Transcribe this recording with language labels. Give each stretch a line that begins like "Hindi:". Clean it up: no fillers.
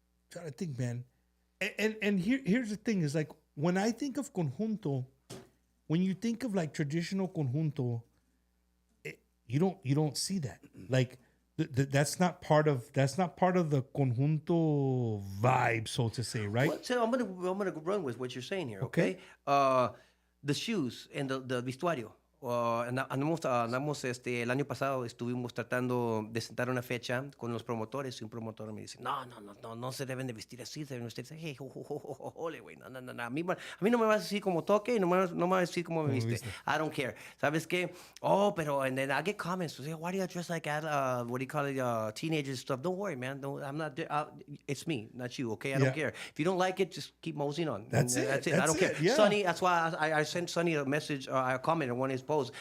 English: Trying to think, man. And here's the thing is like when I think of conjunto, when you think of like traditional conjunto, you don't see that. Like that's not part of the conjunto vibe, so to say, right? Well, so I'm gonna run with what you're saying here, okay? The shoes and the vestuario.
Spanish: Andamos, el año pasado estuvimos tratando de sentar una fecha con los promotores y un promotor me dice, no se deben de vestir así, se deben vestir así. Hey, ole, güey, no. A mí no me vas a decir cómo toque y no me vas a decir cómo me viste.
English: I don't care.
Spanish: ¿Sabes qué?
English: Pero, and then I get comments, why do you dress like what do you call it, teenagers stuff? Don't worry, man. I'm not, it's me, not you, okay? I don't care. If you don't like it, just keep moseying on. That's it. I don't care. Yeah. Sonny, that's why I sent Sonny a message, a comment on one of his posts.